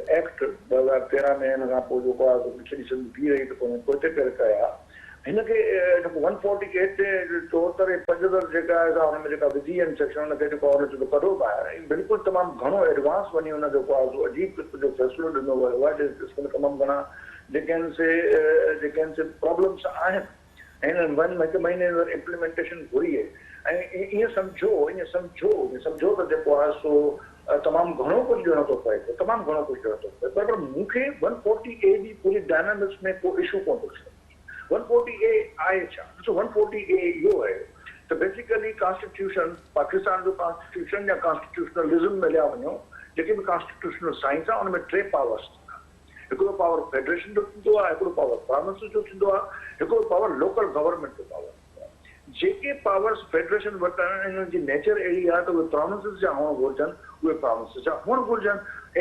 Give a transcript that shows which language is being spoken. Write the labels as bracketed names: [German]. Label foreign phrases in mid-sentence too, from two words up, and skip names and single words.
[Sindhi] एक्ट 2013 में, हिन खां पोइ जेको आहे सॼी सिंध थी रही त पोइ करे कया हिनखे 148 ते 74 ऐं 75 जेका आहे हुनमें जेका विधी आहिनि सेक्शन हुनखे जेको आहे जेको कढो ॿाहिरि, बिल्कुलु तमामु घणो एडवांस वञी हुन जेको आहे सो अजीब क़िस्म जो फ़ैसिलो ॾिनो वियो आहे, जिसमें तमामु घणा जेके आहिनि से प्रॉब्लम्स आहिनि ऐं हिन 1 महीने इम्प्लीमेंटेशन घुरी आहे। ऐं ईअं सम्झो त जेको आहे सो तमामु घणो कुझु ॾियणो थो पए, तमामु घणो कुझु ॾियणो थो पए, पर मूंखे 140A जी पूरी डायनामिक्स में को इशू कोन थो थिए। 140A आहे छा? ॾिसो 140A इहो आहे त [English] basically constitution, [Sindhi] पाकिस्तान जो कॉन्स्टिट्यूशन या कॉन्स्टिट्यूशनलिज्म में लिया वञो, जेके बि [English] constitutional science [Sindhi] आहे उनमें 3 पावर्स थींदा। हिकिड़ो पावर फेडरेशन जो थींदो आहे, हिकिड़ो पावर प्रोविंस जो थींदो आहे, हिकिड़ो पावर [English] local government [Sindhi] जो पावर थींदो आहे। जेके पावर्स फेडरेशन वटि आहिनि हिननि जी नेचर अहिड़ी आहे त उहे प्रोविंसिस जा हुअणु घुरिजनि, उहे प्रोविंसिस जा हुअणु घुरिजनि।